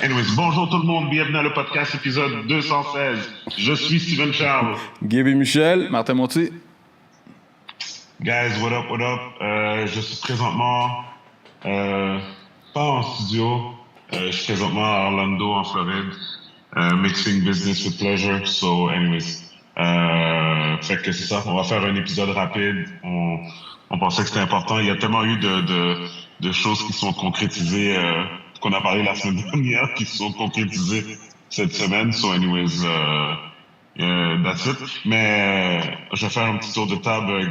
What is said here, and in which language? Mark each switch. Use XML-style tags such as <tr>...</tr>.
<fr>Anyways, bonjour tout le monde, bienvenue à le podcast épisode 216. Je suis Steven Charles. Gaby Michel. Martin Monti.</fr> <en>Guys, what up, what up?</en> <fr>Je suis présentement pas en studio. Je suis présentement à Orlando, en Floride.</fr> <en>Mixing business with pleasure. So, anyways.</en> <fr>Fait que c'est ça. On va faire un épisode rapide. On pensait que c'était important. Il y a tellement eu de choses qui sont concrétisées, qu'on a parlé la semaine dernière, qui sont concrétisées cette semaine.</fr> <en>So, anyways, that's it.</en> <fr>Mais je vais faire un petit tour de table.</fr>